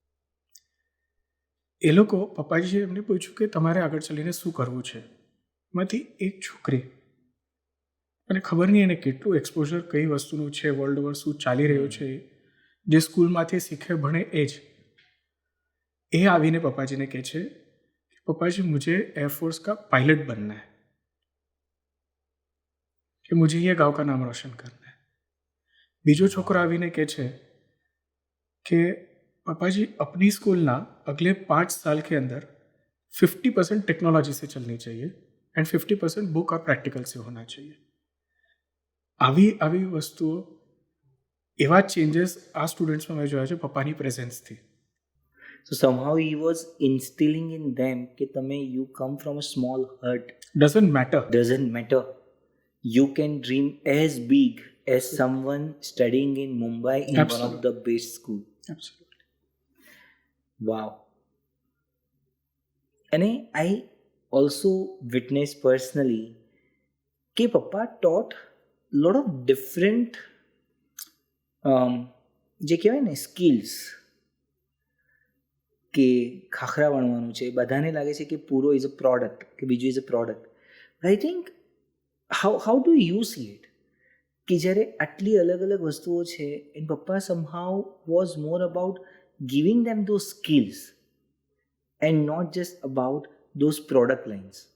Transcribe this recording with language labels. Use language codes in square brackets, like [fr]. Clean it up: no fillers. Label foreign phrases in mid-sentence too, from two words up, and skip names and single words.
[gu] એ લોકો પપ્પાજીએ એમને પૂછ્યું કે તમારે આગળ ચાલીને શું કરવું છે. એમાંથી એક છોકરી, અને ખબર નહીં એને કેટલું એક્સપોઝર કઈ વસ્તુનું છે, [en] world over [gu] શું ચાલી રહ્યું છે, જે સ્કૂલમાંથી શીખે ભણે એ જ, એ આવીને પપ્પાજીને કહે છે પપ્પાજી [hi] मुझे एयरफोर्स का पायलट बनना है, कि मुझे ये गांव का नाम रोशन करना है. [gu] બીજો છોકરા આવીને કહે છે [hi] कि पापाजी अपनी स्कूल ना अगले 5 साल के अंदर 50% टेक्नोलॉजी से चलनी चाहिए एंड 50% बुक और प्रैक्टिकल से होना चाहिए. [gu] આવી આવી વસ્તુઓ, એવા ચેન્જીસ આ સ્ટુડન્ટ્સમાં મેં જોયા છે પપ્પાની પ્રેઝન્સથી. [en] So somehow he was instilling in them [gu] કે તમે [en] you come from a small hut. doesn't matter. Doesn't matter. You can dream as big as someone studying in Mumbai in one of Absolutely. the best school. એબ્સોલ્યુટલી. Wow. And I also witnessed personally [gu] કે પપ્પા [en] taught lot of different [gu] જે કહેવાય ને સ્કિલ્સ, કે ખાખરા વણવાનું છે, બધાને લાગે છે કે પૂરો [en] is a product, [gu] કે બીજું [en] is a product. I think how do you see it [gu] કે જ્યારે આટલી અલગ અલગ વસ્તુઓ છે [en] and Pappa somehow was more about giving them those skills and not just about those product lines.